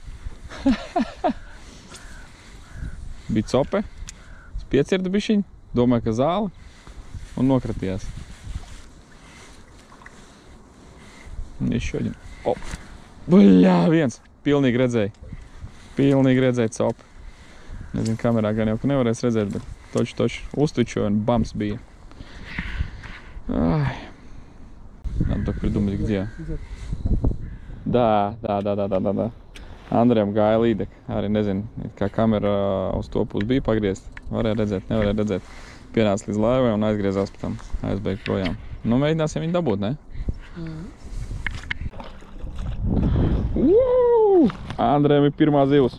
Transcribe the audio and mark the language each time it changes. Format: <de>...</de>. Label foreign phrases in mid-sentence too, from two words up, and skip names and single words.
<lv>Bija cope, piecirda bišķiņ, domāju, ka zāle, un nokratījās. Nešķoģim. Bļā, viens. Pilnīgi redzēja cope. Nezinu, kamerā gan jau, ka nevarēs redzēt, bet toči uztučoja un bams bija.</lv> <ru>Надо только придумать, где. Да.</ru> <lv>Andrejam gāja līdek. Arī nezinu, kā kamera uz to pusi bija pagriezt. Varēja redzēt, nevarēja redzēt. Pienāca līdz laivai un aizgriezās pēc tam. Aizbeigt projām. Nu, mēģināsim viņu dabūt, ne? Andrejam ir pirmā zivs.</lv>